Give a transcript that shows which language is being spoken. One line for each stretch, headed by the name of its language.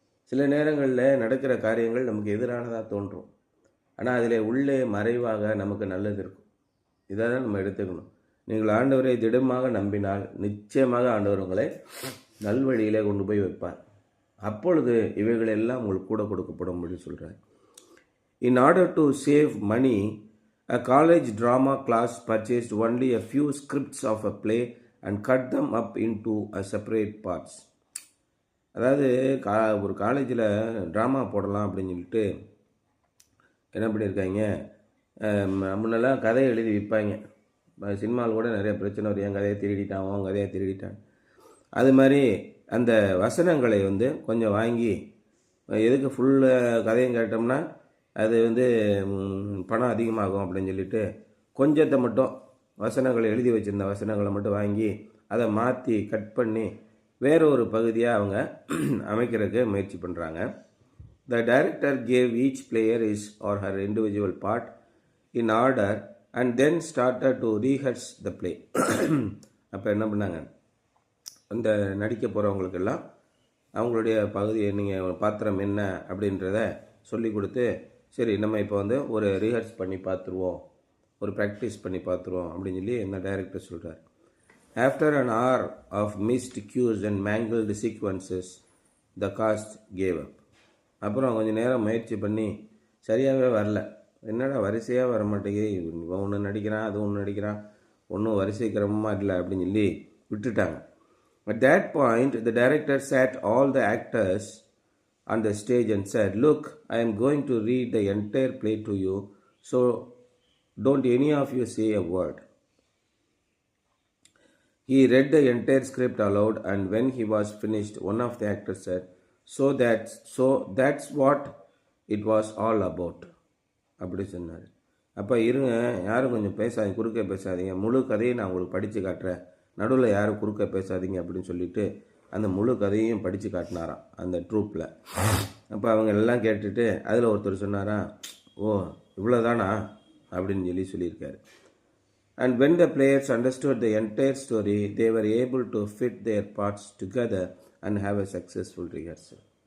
Tamil: சில நேரங்களில் நடக்கிற காரியங்கள் நமக்கு எதிரானதாக தோன்றும். ஆனால் அதில் உள்ளே மறைவாக நமக்கு நல்லது இருக்கும். இதை தான் நம்ம எடுத்துக்கணும். நீங்கள் ஆண்டவரை திடமாக நம்பினால் நிச்சயமாக ஆண்டவர் உங்களை நல்வழியிலே கொண்டு போய் வைப்பார். அப்பொழுது இவைகளெல்லாம் உங்களுக்கு கூட கொடுக்கப்படும் அப்படின்னு சொல்கிறார்.
English: In order to save money, a college drama class purchased only a few scripts of a play and cut them up into a separate parts.
Tamil: அதாவது ஒரு காலேஜில் ட்ராமா போடலாம் அப்படின்னு சொல்லிட்டு என்ன பண்ணியிருக்காங்க, முன்னெல்லாம் கதையை எழுதி விற்பாங்க. சினிமாவில் கூட நிறைய பிரச்சனை வரும், என் கதையை திருடிட்டான், அவன் கதையை திருடிட்டான். அது மாதிரி அந்த வசனங்களை கொஞ்சம் வாங்கி எதுக்கு ஃபுல்லு கதையும் கேட்டோம்னா அது பணம் அதிகமாகும் அப்படின்னு சொல்லிட்டு கொஞ்சத்தை மட்டும் வசனங்களை எழுதி வச்சுருந்த வசனங்களை மட்டும் வாங்கி அதை மாற்றி கட் பண்ணி வேற ஒரு பகுதியாக அவங்க அமைக்கிறதுக்கு முயற்சி பண்ணுறாங்க.
English: The director gave each player his or her individual part in order and then started to rehearse the play.
Tamil: அப்போ என்ன பண்ணாங்க, அந்த நடிக்க போகிறவங்களுக்கெல்லாம் அவங்களுடைய பகுதியை நீங்கள் பாத்திரம் என்ன அப்படின்றத சொல்லி கொடுத்து, சரி நம்ம இப்போ ஒரு ரிஹர்ஸ் பண்ணி பார்த்துருவோம், ஒரு ப்ராக்டிஸ் பண்ணி பார்த்துருவோம் அப்படின்னு சொல்லி இந்த டைரக்டர் சொல்கிறார்.
English: After an hour of missed cues and mangled sequences, the cast gave up.
Tamil: அப்புறம் கொஞ்சம் நேரம் முயற்சி பண்ணி சரியாகவே வரல. என்னடா வரிசையாக வர மாட்டேங்குது, இவன் ஒன்று நடிக்கிறான், அது ஒன்று நடிக்கிறான், ஒன்றும் வரிசை கிரமமாக இல்லை அப்படின்னு சொல்லி விட்டுட்டாங்க.
English: At that point, the director sat all the actors on the stage and said, "Look, I am going to read the entire play to you, so don't any of you say a word." He read the entire script aloud, and when he was finished, one of the actors said, So that's what it was all about.
Tamil: அப்படி சொன்னார். அப்போ இருங்க, யாரும் கொஞ்சம் பேசாதீங்க, குறுக்க பேசாதீங்க, முழு கதையை நான் உங்களுக்கு படித்து காட்டுறேன், நடுவில் யாரும் குறுக்க பேசாதீங்க அப்படின்னு சொல்லிட்டு அந்த முழு கதையும் படித்து காட்டினாராம் அந்த ட்ரூப்பில். அப்போ அவங்க எல்லாம் கேட்டுட்டு அதில் ஒருத்தர் சொன்னாராம், ஓ இவ்வளோதானா அப்படின்னு சொல்லியிருக்காரு.
English: And when the players understood the entire story, they were able to fit their parts together and have a successful rehearsal.